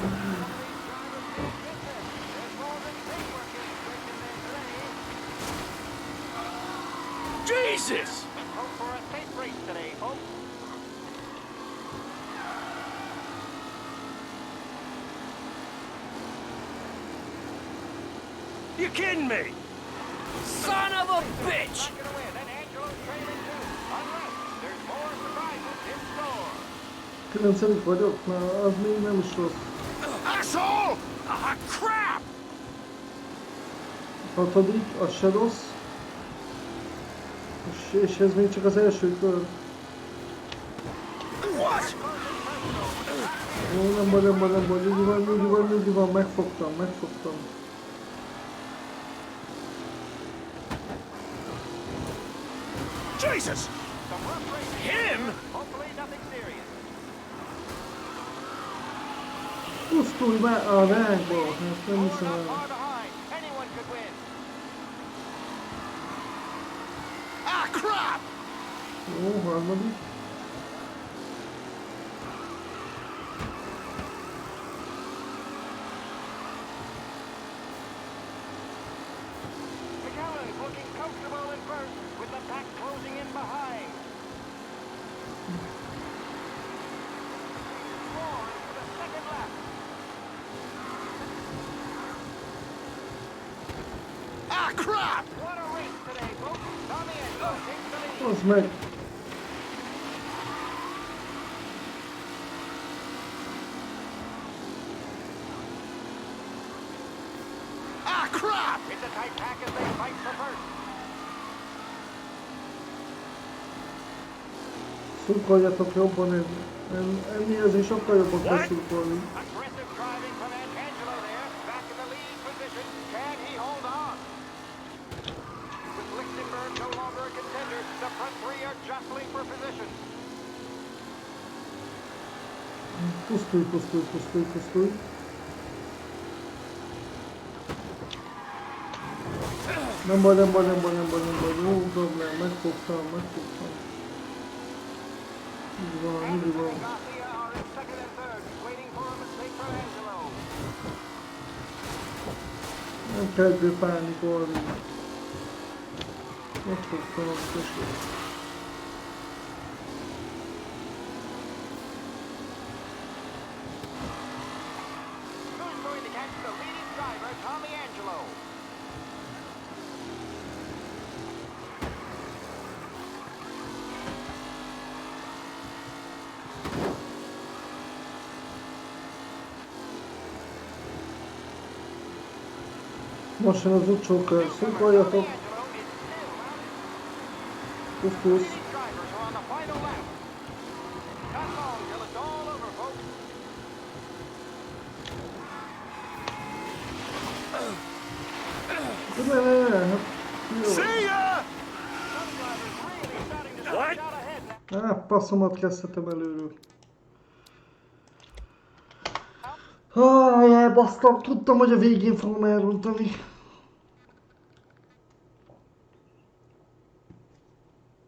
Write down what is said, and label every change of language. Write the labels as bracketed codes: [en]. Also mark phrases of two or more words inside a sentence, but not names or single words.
[en] Jesus! Hope for a safe race today, folks. You kidding me? Son of a bitch! [hu] Kilencedik vagyok? Na, az még nem is rossz. [en] Asshole! Ah, crap! [hu] Hatodik, az se rossz. És ez még csak az első kör. [en] What? [hu] Jó, nem baj, nyugi van, megfogtam. [en] Jesus! Him? [hu] Pusztulj már a rákba, hát nem hiszem el. [en] Ah, crap! [hu] Jó, harmadik. [en] McAllen's looking comfortable in first, with the pack closing in behind. Forward for the second lap. Ah, crap! What a race today, folks. Tommy and Joe takes the lead. [hu] Az meg. [en] Ah, crap! It's a tight pack as they fight for first. [hu] Szurkoljatok jobban, ennél azért sokkal jobban kell szurkolni. [en] Aggressive driving from Angelo there. Back in the lead position. Can he hold on? With Lichtenberg no longer a contender, the front three are jostling for position. [hu] Pusztulj. Nem baj, jó problém, megfogtam. Így van. Nem kell ebből pánikolni. Megfogtam a kösét. [en] Who's going to catch the leading driver, Tommy Angelo? [hu] Most jön az utcsó kör, szurkoljatok. Pusztulsz. [en] See ya! What? [hu] Passzomat kezdhetem előről. Elbasztam, tudtam, hogy a végén fogom elrontani.